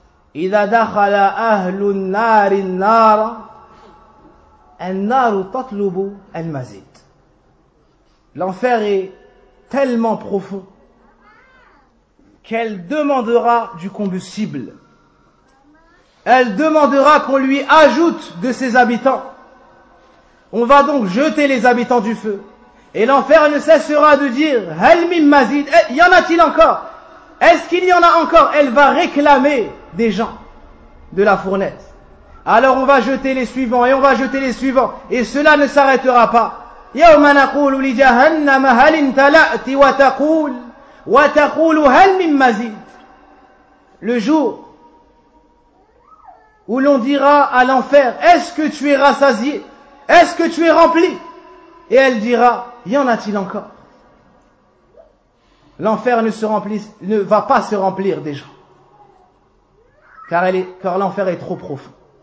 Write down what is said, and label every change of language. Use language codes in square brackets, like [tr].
[ar] إذا دخل أهل النار النار النار تطلب المزيد. [fr] L'enfer est tellement profond qu'elle demandera du combustible. Elle demandera qu'on lui ajoute de ses habitants. On va donc jeter les habitants du feu. Et l'enfer ne cessera de dire [ar] هل من مزيد. [fr] Y en a-t-il encore? Est-ce qu'il y en a encore? Elle va réclamer des gens de la fournaise. Alors on va jeter les suivants et on va jeter les suivants et cela ne s'arrêtera pas. [ar] يوم نقول لجهنم هل امتلأت وتقول هل من مزيد. [fr] Le jour où l'on dira à l'enfer, est-ce que tu es rassasié? Est-ce que tu es rempli? Et elle dira, y en a-t-il encore? L'enfer ne va pas se remplir des gens. Car l'enfer est trop profond.